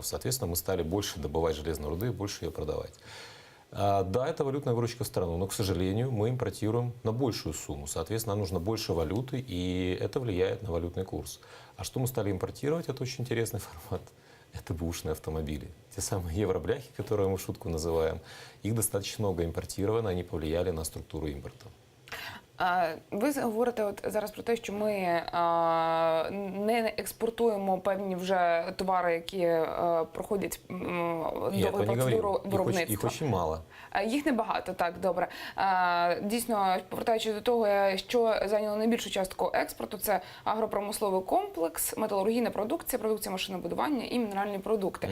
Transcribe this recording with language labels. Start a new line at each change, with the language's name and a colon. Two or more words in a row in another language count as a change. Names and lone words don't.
Russian: Соответственно, мы стали больше добывать железной руды и больше ее продавать. Да, это валютная выручка в страну, но, к сожалению, мы импортируем на большую сумму. Соответственно, нам нужно больше валюты, и это влияет на валютный курс. А что мы стали импортировать? Это очень интересный формат. Это бэушные автомобили. Те самые евробляхи, которые мы в шутку называем. Их достаточно много импортировано, они повлияли на структуру импорта.
Ukrainian: Ви говорите от зараз про те, що ми не експортуємо певні вже товари, які проходять довгу процедуру виробництва. Їх дуже мало. Їх небагато, так, добре. Дійсно, повертаючись до того, що зайняло найбільшу частку експорту, це агропромисловий комплекс, металургійна продукція, продукція машинобудування і мінеральні продукти.